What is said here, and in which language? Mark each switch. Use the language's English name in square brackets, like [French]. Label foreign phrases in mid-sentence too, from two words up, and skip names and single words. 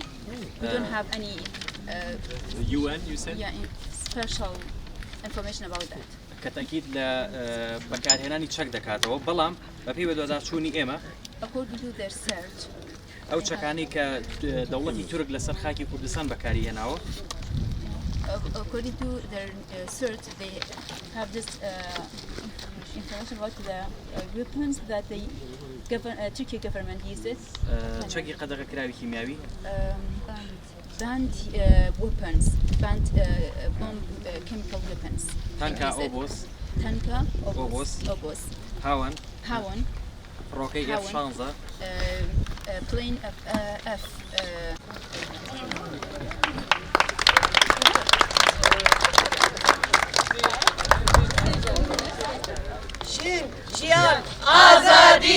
[English] We don't have any. The UN, you said? Yeah, special information about that. [Central Kurdish] كتأكيد بەکارهێنانی چەک دەکاتەوە بەڵام بەپێی بەدوازارچوونی ئێمە [English] according to their search [Central Kurdish] ئەو چەکانی کە دەوڵەتی تورک لەسەر خاکی کوردستان بەکاری هێناوە [English] according to their search they have this information about the weapons that the Turkey government uses. [Central Kurdish] چەکی قەدەغەکراوی کیمیاوی [English] banned weapons, banned bomb chemical weapons. [Central Kurdish] Tanka obos. Tanka obos. Obos. Hawan. Hawan. [English] Rocket F-16. Plane F. [Central Kurdish] Jin, Jian, Azadi.